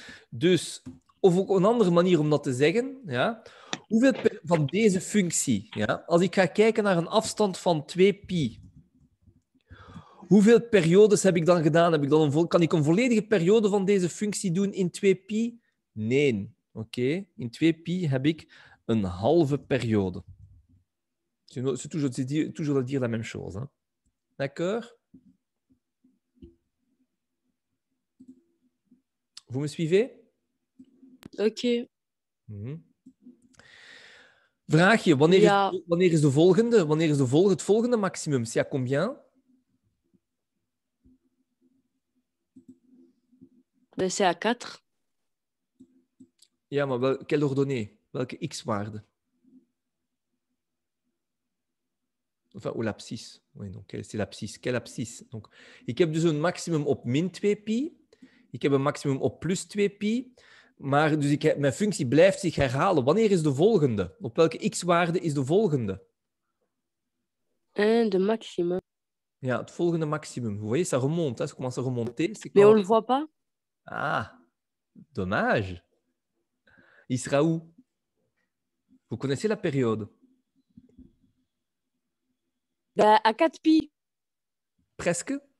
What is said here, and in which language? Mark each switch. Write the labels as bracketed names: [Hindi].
[Dutch] Dus, of ook een andere manier om dat te zeggen, ja, hoeveel van deze functie, ja, als ik ga kijken naar een afstand van 2 pi, hoeveel periodes heb ik dan gedaan? Kan ik een volledige periode van deze functie doen in 2 pi? Nee. Oké. In 2 pi heb ik een halve periode. [French] C'est toujours de dire la même chose. Hein? D'accord? Vous me suivez? Ok. [Dutch] Vraagje, wanneer is de volgende? Wanneer is het volgende maximum? [French] C'est à combien? Ben, c'est à 4. [Dutch] Ja, maar [French] quelle ordonnée? [Dutch] Welke x-waarde? [French] Enfin, ou l'abscisse. Oui, donc c'est l'abscisse. Quelle abscisse? Donc, [Dutch] ik heb dus een maximum op min 2 pi. Ik heb een maximum op plus 2 pi. Maar dus mijn functie blijft zich herhalen. Wanneer is de volgende? Op welke x-waarde is de volgende? De maximum. Ja, het volgende maximum. [French] Vous voyez, ça remonte. Hein? Ça commence à remonter. Mais on ne le voit pas. Ah, dommage. Il sera où? Vous connaissez la période? Ben, à 4 pi. Presque?